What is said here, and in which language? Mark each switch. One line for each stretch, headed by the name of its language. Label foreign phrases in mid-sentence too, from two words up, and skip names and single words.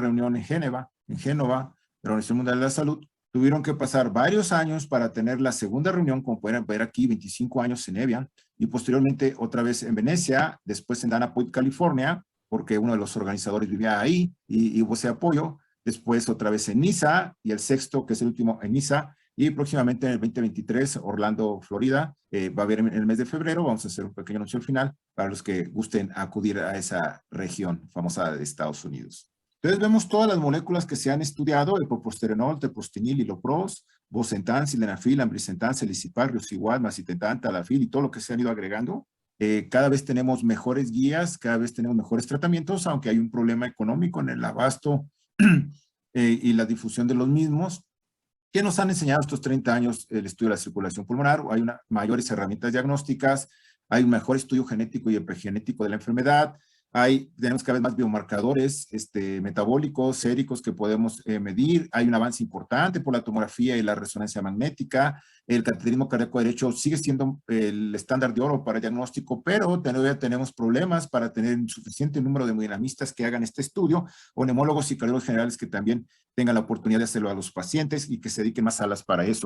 Spanish: reunión en Génova, de la Organización Mundial de la Salud, tuvieron que pasar varios años para tener la segunda reunión, como pueden ver aquí, 25 años en Evian, y posteriormente otra vez en Venecia, después en Dana Point, California, porque uno de los organizadores vivía ahí y hubo ese apoyo, después otra vez en Niza, y el sexto, que es el último, en Niza, y próximamente en el 2023, Orlando, Florida, va a haber en el mes de febrero, vamos a hacer un pequeño anuncio al final, para los que gusten acudir a esa región famosa de Estados Unidos. Entonces vemos todas las moléculas que se han estudiado, epoprostenol, teprostenil, ilopros, bosentan, sildenafil, ambrisentan, selisipar, riociguat, macitentan, tadalafil y todo lo que se han ido agregando. Cada vez tenemos mejores guías, cada vez tenemos mejores tratamientos, aunque hay un problema económico en el abasto y la difusión de los mismos. ¿Qué nos han enseñado estos 30 años el estudio de la circulación pulmonar? Hay mayores herramientas diagnósticas, hay un mejor estudio genético y epigenético de la enfermedad, tenemos cada vez más biomarcadores metabólicos, séricos que podemos medir, hay un avance importante por la tomografía y la resonancia magnética, el cateterismo cardíaco derecho sigue siendo el estándar de oro para el diagnóstico, pero todavía tenemos problemas para tener suficiente número de hemodinamistas que hagan este estudio, o neumólogos y cardiólogos generales que también tengan la oportunidad de hacerlo a los pacientes y que se dediquen más salas para eso.